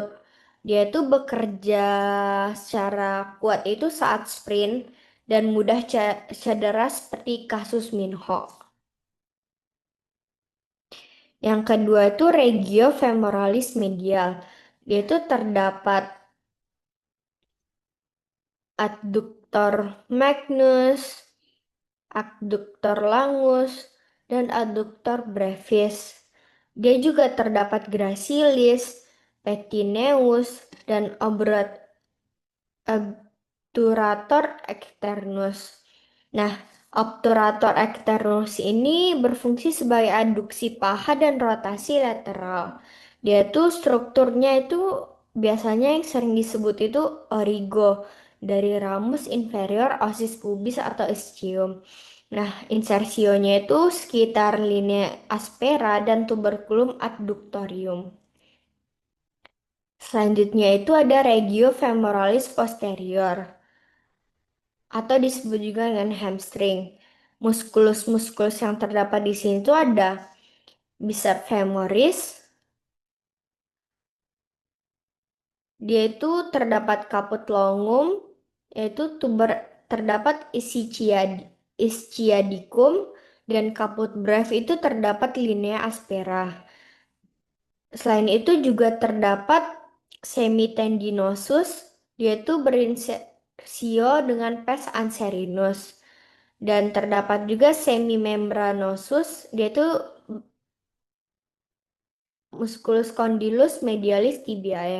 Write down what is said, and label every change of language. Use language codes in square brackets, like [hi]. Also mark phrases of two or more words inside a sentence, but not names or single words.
[id] Dia itu bekerja secara kuat itu saat sprint dan mudah cedera seperti kasus Minho. Yang kedua itu [la] regio femoralis medial. [id] Dia itu terdapat [la] adductor magnus, adductor longus, [id] dan [la] adductor brevis. [id] Dia juga terdapat gracilis, peteneus, dan [la] obturator externus. [id] Nah, [la] obturator externus [id] ini berfungsi sebagai adduksi paha dan rotasi lateral. Dia tuh strukturnya itu biasanya yang sering disebut itu origo dari [la] ramus inferior osis pubis [id] atau ischium. Nah, insersionya itu sekitar [la] linea aspera [id] dan [la] tuberculum adductorium. [id] Selanjutnya itu ada [la] regio femoralis posterior [id] atau disebut juga dengan hamstring. Muskulus-muskulus yang terdapat di sini itu ada [la] biceps femoris, [id] dia itu terdapat [la] caput longum, [id] yaitu terdapat ischiadicum, dan [la] caput breve [id] itu terdapat [la] linea aspera. [id] Selain itu juga terdapat semitendinosus, yaitu berinsersio dengan [la] pes anserinus. [id] Dan terdapat juga semimembranosus, yaitu [la] musculus condylus medialis tibiae.